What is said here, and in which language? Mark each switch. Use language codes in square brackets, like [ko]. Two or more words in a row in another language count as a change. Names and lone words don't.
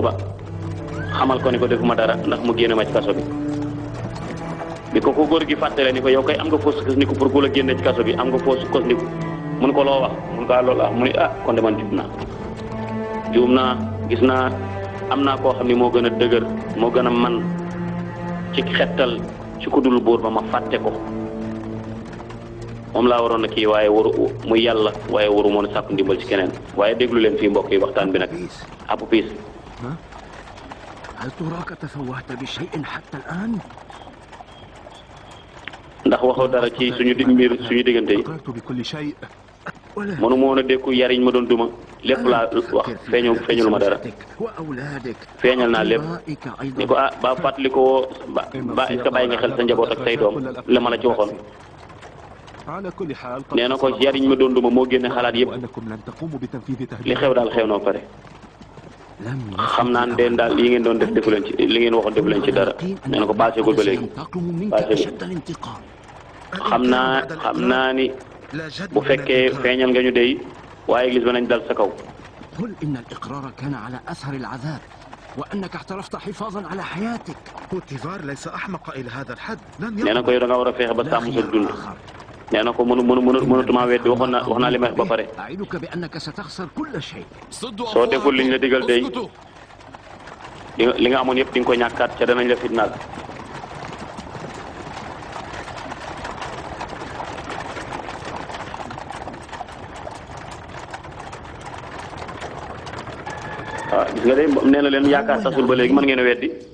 [wo] ba xamal ko ni ko defuma dara ndax mu génne ma ci kaso bi ko góor gi fàttale ni ko yow kay am nga foo sukkandiku pour ku la génne ci kaso bi am nga foo sukkandiku mun ko loo wax mun ko loolu mu ni kon de man juum naa gis naa am naa koo xam ni moo gën a dëgër moo gën a man ci xettal ci ku dul buur ba ma fàtte ko moom laa waroon a kii waaye waru muy yàlla waaye waru moon a sàkku ndimbal ci keneen waaye déglu leen fii mbokk yi waxtaan bi nag Abu Piis [ar] هل تراك تفوهت بشيء حتى الآن؟ [wo] ndax waxoo dara ci suñu diggante yi mënu ma woon a dékku yariñ ma doon duma lépp laa wax feeñul ma dara feeñal naa lépp ni ko ba fàttali ko ba [fr] est-ce que [wo] bàyyi nga xel sa njaboot ak say doom la ma la ci waxoon nee na ko yariñ ma doon duma moo génne xalaat yëpp li xew daal xew na pare xam naa ne daal yi ngeen doon defu leen ci li ngeen waxoon defu leen ci dara nee na ko paasegul ba léegi paasegul xam naa ni bu fekkee feeñal nga ñu dey waaye église ba nañ dal sa kaw. [ar] قل إن الإقرار كان على أثر العذاب وأنك اعترفت حفاظا على حياتك. بوتيفار ليس أحمق إلى هذا الحد. [wo] nee na ko yow da nga war a fexe ba sàmm sa dund. nee na ko mënutuma weddi wax naa li may wax ba pare. [ar] أعدك بأنك ستخسر كل شيء. [wo] soo deful liñ la digal dey li nga amoon yëpp di nga ko ñàkkaat ca danañ la fitnaal. gis nga de nee na leen yaakaar tasul ba léegi mën ngeen a weddi.